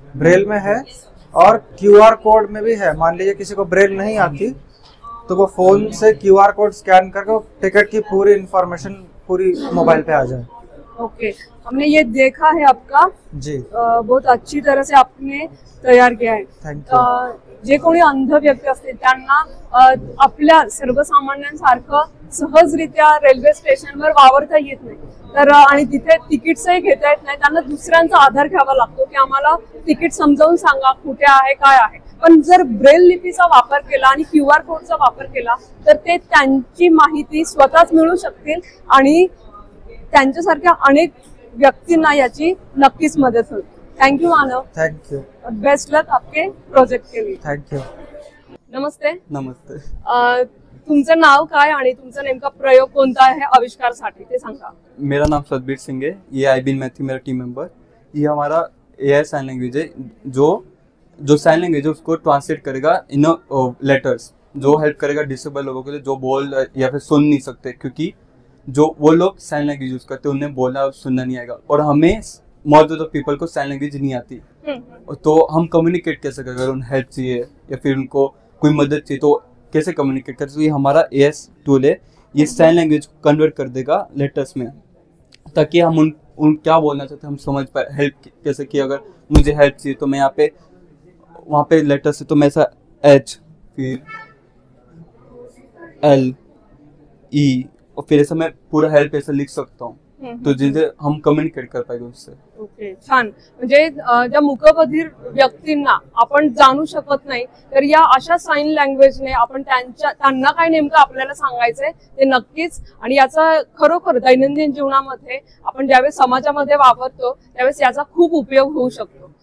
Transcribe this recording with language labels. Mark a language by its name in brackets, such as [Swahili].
[Hindi] Braille में है और QR कोड में भी है। मान लीजिए किसी को ब्रेल नहीं आती तो वो फोन से QR कोड स्कैन करके टिकट की पूरी इंफॉर्मेशन पूरी मोबाइल पे आ जाए। ओके, हमने ये देखा है आपका जी, बहुत अच्छी तरह से आपने तयार किया है। [English] Thank you. [Marathi] जे कोणी अंध व्यक्ती असतील त्यांना आपल्या सर्वसामान्यांसारखं सहजरित्या रेल्वे स्टेशनवर वावरता येत नाही, तर आणि तिथे तिकीट्सही घेता येत नाही, त्यांना दुसऱ्यांचा आधार घ्यावा लागतो की आम्हाला तिकीट समजावून सांगा कुठे आहे काय आहे। पण जर ब्रेल लिपीचा वापर केला आणि QR कोडचा वापर केला तर ते त्यांची माहिती स्वतःच मिळू शकतील आणि त्यांच्यासारख्या अनेक व्यक्तींना याची नक्कीच मदत होईल। [English] thank you Manav, thank you, best luck [Hindi] आपके प्रोजेक्ट के लिए। [English] Thank you. [Hindi] नमस्ते। नमस्ते। [Marathi] तुमचं नाव काय आणि तुमचा नेमका प्रयोग कोणता आहे आविष्कारासाठी ते सांगा। [Hindi] मेरा नाम सतबीर सिंह है, ये आईबीन मैथी मेरा टीम मेंबर। ये हमारा AI साइन लैंग्वेज है जो साइन लैंग्वेज है उसको ट्रांसलेट करेगा इन लेटर्स, जो हेल्प करेगा डिसेबल लोगों के लिए जो बोल या फिर सुन नहीं सकते, क्योंकि जो वो लोग साइन लैंग्वेज यूज करते हैं उन्हें बोलना और सुनना नहीं आएगा और हमें मौजूद पीपल को साइन लैंग्वेज नहीं आती। तो हम कम्युनिकेट कैसे करें? अगर उन्हें हेल्प चाहिए या फिर उनको कोई मदद चाहिए तो कैसे कम्युनिकेट करें? तो ये हमारा AI टूल है, ये साइन लैंग्वेज को कन्वर्ट कर देगा लेटर्स में, ताकि हम उन क्या बोलना चाहते हैं हम समझ पाए। हेल्प कैसे कि अगर मुझे हेल्प चाहिए तो मैं यहाँ पे वहाँ पे लेटर से तो मैं ऐसा H फिर L E और फिर ऐसा मैं पूरा हेल्प ऐसा लिख सकता हूँ, तो जिसे हम कम्युनिकेट कर पाएंगे उससे। [Marathi] ओके, छान। म्हणजे ज्या मूकबधिर व्यक्तींना आपण जाणू शकत नाही तर या अशा साइन लँग्वेजने आपण त्यांना काय नेमकं आपल्याला सांगायचंय ते नक्कीच, आणि याचा खरोखर दैनंदिन जीवनामध्ये आपण ज्यावेळेस समाजामध्ये वापरतो त्यावेळेस याचा खूप उपयोग होऊ शकतो।